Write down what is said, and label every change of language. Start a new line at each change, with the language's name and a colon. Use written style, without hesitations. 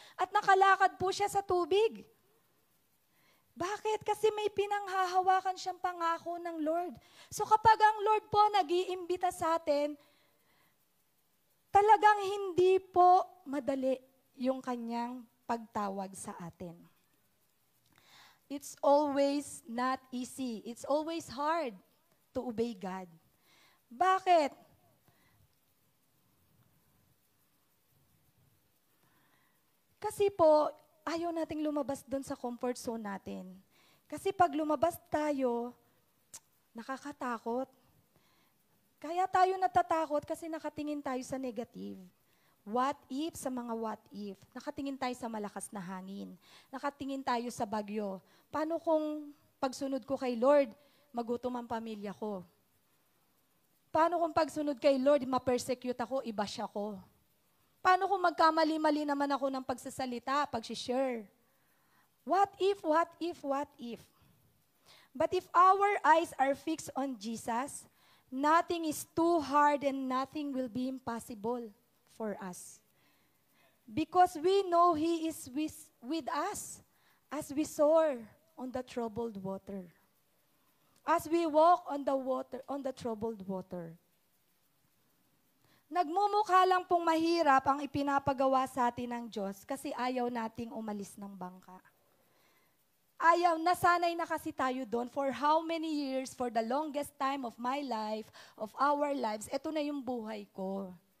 Filipino: At nakalakad po siya sa tubig. Bakit? Kasi may pinanghahawakan siyang pangako ng Lord. So kapag ang Lord po nag-iimbita sa atin, talagang hindi po madali yung kanyang pagtawag sa atin.
English: It's always not easy. It's always hard to obey God.
Filipino: Bakit? Kasi po, ayaw nating lumabas doon sa comfort zone natin. Kasi pag lumabas tayo, nakakatakot. Kaya tayo natatakot kasi nakatingin tayo sa negative.
English: What if
Filipino: sa mga
English: what if?
Filipino: Nakatingin tayo sa malakas na hangin. Nakatingin tayo sa bagyo. Paano kung pagsunod ko kay Lord, magutom ang pamilya ko? Paano kung pagsunod kay Lord, ma-persecute ako, i-bash ako? Paano kung magkamali-mali naman ako ng pagsasalita, pag-share?
English: What if, what if, what if? But if our eyes are fixed on Jesus, nothing is too hard and nothing will be impossible for us. Because we know He is with us as we soar on the troubled water. As we walk on the troubled water.
Filipino: Nagmumukha lang pong mahirap ang ipinapagawa sa atin ng Diyos kasi ayaw nating umalis ng bangka. Ayaw, nasanay na kasi tayo doon
English: for how many years, for the longest time of my life, of our lives,
Filipino: eto na yung buhay ko.